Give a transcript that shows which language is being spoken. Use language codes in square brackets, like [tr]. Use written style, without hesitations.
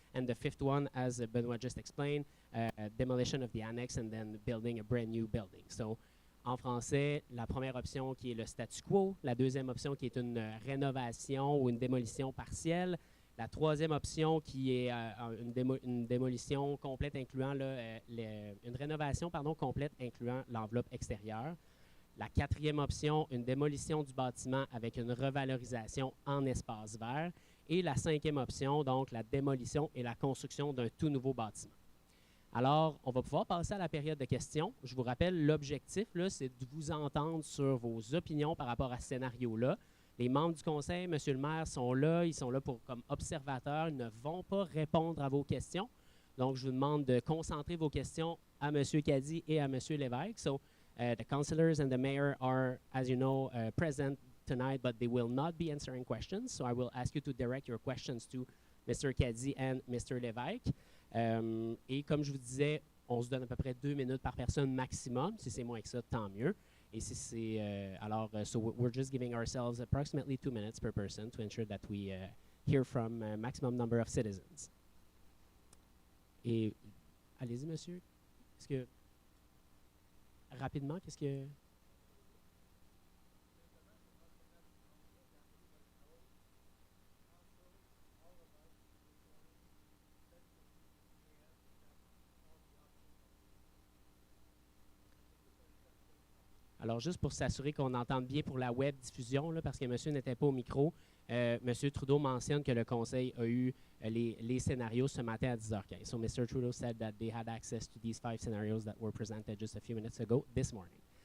[en] And the fifth one, as Benoit just explained, demolition of the annex and then building a brand new building. [fr] So, en français, la première option qui est le statu quo, la deuxième option qui est une rénovation ou une démolition partielle, la troisième option qui est une démolition complète incluant une rénovation complète incluant l'enveloppe extérieure. La quatrième option, une démolition du bâtiment avec une revalorisation en espace vert. Et la cinquième option, donc la démolition et la construction d'un tout nouveau bâtiment. Alors, on va pouvoir passer à la période de questions. Je vous rappelle, l'objectif, c'est de vous entendre sur vos opinions par rapport à ce scénario-là. Les membres du conseil, monsieur le maire, sont là. Ils sont là comme observateurs. Ils ne vont pas répondre à vos questions. Donc, je vous demande de concentrer vos questions à monsieur Caddy et à monsieur Lévesque. [en] So, the councillors and the mayor are, as you know, present tonight, but they will not be answering questions. So I will ask you to direct your questions to Mr. Caddy and Mr. Lévesque. [fr] Et comme je vous disais, on se donne à peu près 2 minutes par personne maximum. Si c'est moins que ça, tant mieux. Et si c'est [en] so we're just giving ourselves approximately 2 minutes per person to ensure that we hear from a maximum number of citizens. [fr] Et allez-y, monsieur. Est-ce que rapidement, qu'est-ce que... Alors, juste pour s'assurer qu'on entende bien pour la web diffusion, là, parce que monsieur n'était pas au micro, monsieur Trudeau mentionne que le conseil a eu les scénarios ce matin à 10h15. [en] So, Mr. Trudeau said that they had access to these 5 scenarios that were presented just a few minutes ago this morning.